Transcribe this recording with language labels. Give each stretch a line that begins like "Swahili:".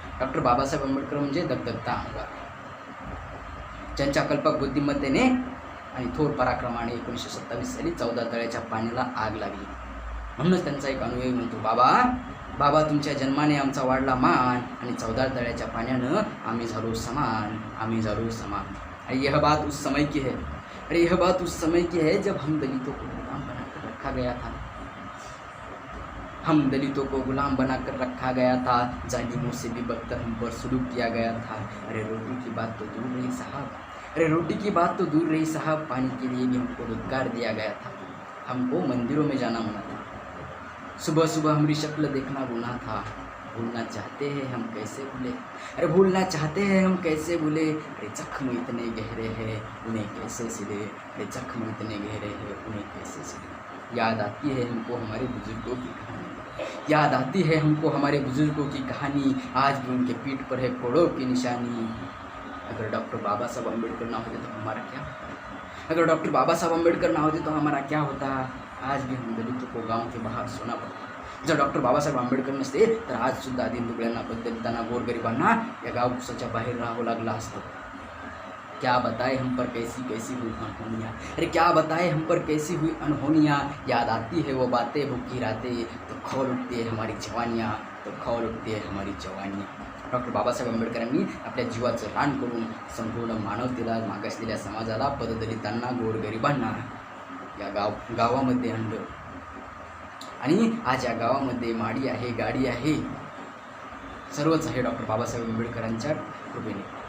Marathi: Doctor Babasaheb Ambedkar म्हणजे दगदगता अंगार, ज्यांच्या कल्पक बुद्धिमत्तेने आणि थोर पराक्रमाने 1927 साली 14 तळ्याच्या पाण्याला आग लागली. म्हणूनच त्यांचा एक अनुयायी म्हणतो, बाबा तुमच्या जन्माने आमचा वाढला मान आणि 14 तळ्याच्या पाण्यानं आम्ही झालो समान, आम्ही झालो समान.
Hindi: अरे यह बात उस समय की है, अरे यह बात उस समय की है जब हम दलितों को गुलाम बनाकर रखा गया था, हम दलितों को गुलाम बनाकर रखा गया था, जालिमों से भी बदतर हम पर सुलूक किया गया था. अरे रोटी की बात तो दूर रही साहब, अरे रोटी की बात तो दूर रही साहब, पानी के लिए भी हमको रोजगार दिया गया था, हमको मंदिरों में जाना मना था, सुबह सुबह हमारी शक्ल देखना गुनाह था, भूलना चाहते हैं हम कैसे भूले, अरे भूलना चाहते हैं हम कैसे भूले, अरे जख्म इतने गहरे हैं उन्हें कैसे सिले, अरे जख्म इतने गहरे हैं उन्हें कैसे सिले. याद आती है हमको हमारे बुजुर्गों की कहानी, याद आती है हमको हमारे बुजुर्गों की कहानी, आज भी उनके पीठ पर है कोड़ों की निशानी. अगर डॉक्टर बाबा साहब अम्बेडकर ना होते तो हमारा क्या होता? अगर डॉक्टर बाबा साहब अम्बेडकर ना होते तो हमारा क्या होता? आज भी हम दलितों को गांव के बाहर सोना पड़ता.
Marathi: जर डॉक्टर बाबासाहेब आंबेडकर नसते तर आजसुद्धा दीनदुबळ्यांना, दलितांना, गोरगरिबांना या गावकुसाच्या बाहेर राहावं लागलं असतं.
Hindi: क्या बताए हम पर कैसी कैसी हुई अनहोनियाँ, अरे क्या बताए हम पर कैसी हुई अनहोनियाँ. याद आती है वो बातें भूखी रातें, तो खौल उठती है हमारी जवानियाँ, तो खौल उठती है हमारी जवानियाँ.
Marathi: डॉक्टर बाबासाहेब आंबेडकरांनी आपल्या जीवाचं रान करून संपूर्ण मानवतेला, मागासलेल्या समाजाला, पददलितांना, गोरगरिबांना या गावामध्ये आणलं. आणि आज या गावामध्ये माडी आहे, गाडी आहे, सर्वच आहे डॉक्टर बाबासाहेब आंबेडकरांच्या कृपेने.